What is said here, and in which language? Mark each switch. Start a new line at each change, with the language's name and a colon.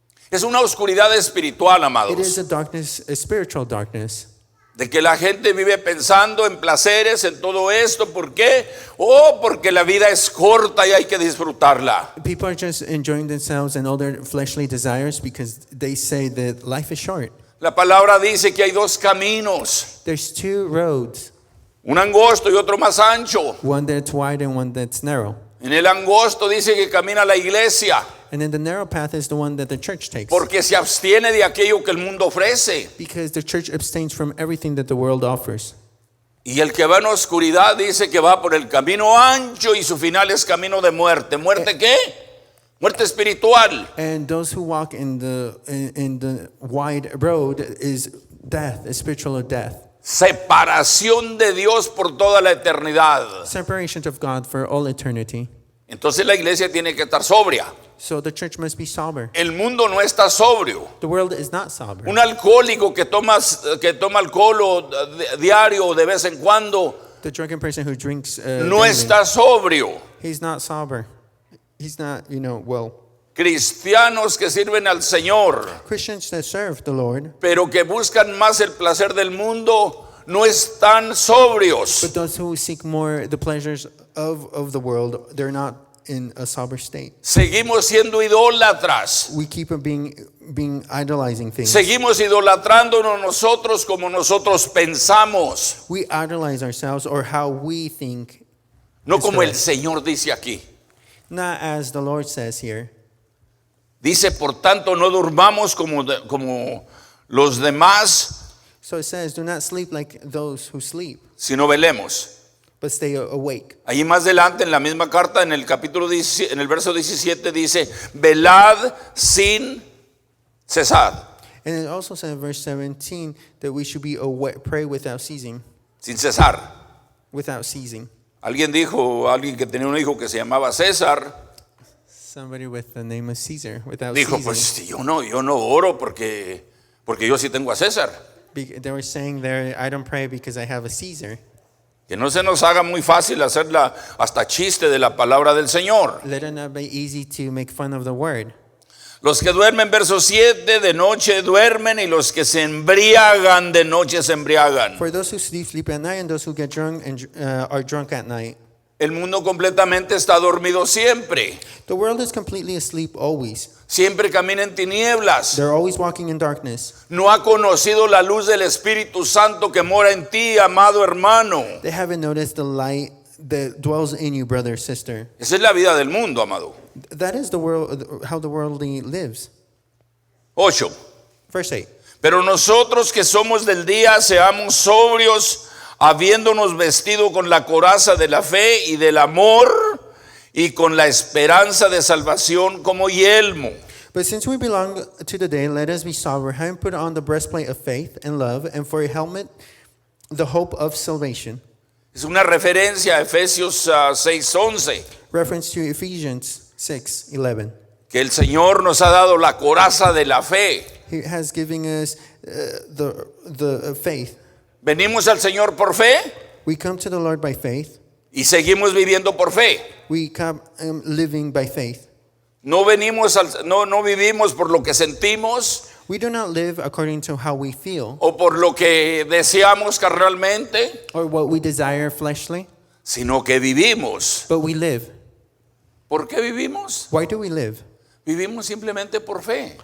Spanish: Es una oscuridad espiritual,
English: It is
Spanish: amados.
English: a darkness, a spiritual darkness.
Spanish: De que la gente vive pensando en placeres, en todo esto. ¿Por qué? Oh, porque la vida es corta y hay que disfrutarla.
English: People are just enjoying themselves and all their fleshly desires because they say that life is short.
Spanish: La palabra dice que hay dos caminos,
English: There's two roads,
Spanish: un angosto y otro más ancho.
English: one that's wide and one that's narrow.
Spanish: En el angosto dice que camina la iglesia
English: And then the narrow path is the one that the church takes.
Spanish: porque se abstiene de aquello que el mundo ofrece.
English: Because the church abstains from everything that the world offers.
Spanish: Y el que va en oscuridad dice que va por el camino ancho y su final es camino de muerte. ¿Muerte qué? Muerte espiritual.
English: And those who walk in the wide road is death, is spiritual death.
Spanish: Separación de Dios por toda la eternidad.
English: Separation of God for all eternity.
Spanish: Entonces la iglesia tiene que estar sobria.
English: So the church must be sober.
Spanish: El mundo no está sobrio.
English: The world is not sober.
Spanish: Un alcohólico que toma alcohol diario o de vez en cuando
English: The drunken person who drinks
Spanish: no
English: daily,
Spanish: está sobrio.
English: he's not sober. He's not, well.
Spanish: Cristianos que sirven al Señor,
English: Christians that serve the Lord,
Spanish: pero que buscan más el placer del mundo, no están sobrios.
English: but those who seek more the pleasures of the world, they're not in a sober state.
Spanish: Seguimos siendo idólatras.
English: We keep being idolizing things.
Spanish: Seguimos idolatrándonos nosotros como nosotros pensamos,
English: We idolize ourselves or how we think,
Spanish: no Es como el correcto. Señor dice aquí.
English: not as the Lord says here.
Spanish: Dice, por tanto, no durmamos como los demás,
English: So it says, do not sleep like those who sleep,
Spanish: sino velemos.
English: but stay awake.
Spanish: Allí más adelante en la misma carta, en el capítulo 17, en el verso 17 dice, velad sin cesar.
English: And it also says in verse 17 that we should be awake, pray without ceasing.
Spanish: Sin cesar.
English: Without ceasing.
Spanish: Alguien que tenía un hijo que se llamaba César,
English: Somebody with the name of Caesar, without
Spanish: dijo,
English: ceasing.
Spanish: pues yo no oro porque yo sí tengo a César.
English: They were saying there, I don't pray because I have a Caesar.
Spanish: Que no se nos haga muy fácil hacerla hasta chiste de la palabra del Señor.
English: Let it not be easy to make fun of the word.
Spanish: Los que duermen, verso 7, de noche duermen, y los que se embriagan de noche se embriagan.
English: For those who sleep, sleep at night, and those who get drunk and are drunk at night.
Spanish: El mundo completamente está dormido siempre.
English: The world is completely asleep always.
Spanish: Siempre camina en tinieblas.
English: They're always walking in darkness.
Spanish: No ha conocido la luz del Espíritu Santo que mora en ti, amado hermano.
English: They haven't noticed the light that dwells in you, brother, sister.
Spanish: Esa es la vida del mundo, amado.
English: That is the world, how the worldly lives.
Spanish: 8.
English: Verse 8.
Spanish: Pero nosotros que somos del día, seamos sobrios, habiéndonos vestido con la coraza de la fe y del amor, y con la esperanza de salvación como yelmo.
English: But since we belong to the day, let us be sober, having put on the breastplate of faith and love, and for a helmet, the hope of salvation.
Spanish: Es una referencia a Efesios 6:11,
English: Reference to Ephesians 6:11.
Spanish: que el Señor nos ha dado la coraza de la fe.
English: He has given us the faith.
Spanish: Venimos al Señor por fe
English: We come to the Lord by faith.
Spanish: y seguimos viviendo por fe.
English: We come living by faith.
Spanish: No vivimos por lo que sentimos
English: We do not live according to how we feel
Spanish: o por lo que deseamos carnalmente,
English: or what we desire fleshly,
Spanish: sino que vivimos.
English: but we live.
Spanish: ¿Por qué vivimos?
English: Why do we live?
Spanish: Vivimos simplemente por fe.